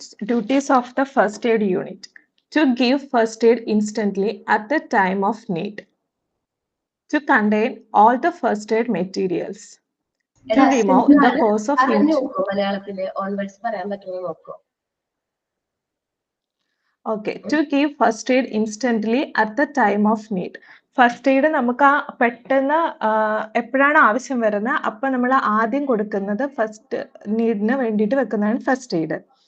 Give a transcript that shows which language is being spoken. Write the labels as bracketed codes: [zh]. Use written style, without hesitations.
[en] Duties of the first aid unit: to give first aid instantly at the time of need, to contain all the first aid materials, to remove the cause of injury. [ml] മലയാളത്തില് onwards പറയാൻ പറ്റുമോ നോക്കോ? [en] Okay, to give first aid instantly at the time of need. [ml] First aid നമുക്ക് ആ പെട്ടെന്ന് എപ്പോഴാണ് ആവശ്യം വരുന്നത് അപ്പൊ നമ്മൾ ആദ്യം കൊടുക്കുന്നത് ഫസ്റ്റ് നീഡിന് വേണ്ടിയിട്ട് വെക്കുന്നതാണ് ഫസ്റ്റ് എയ്ഡ്.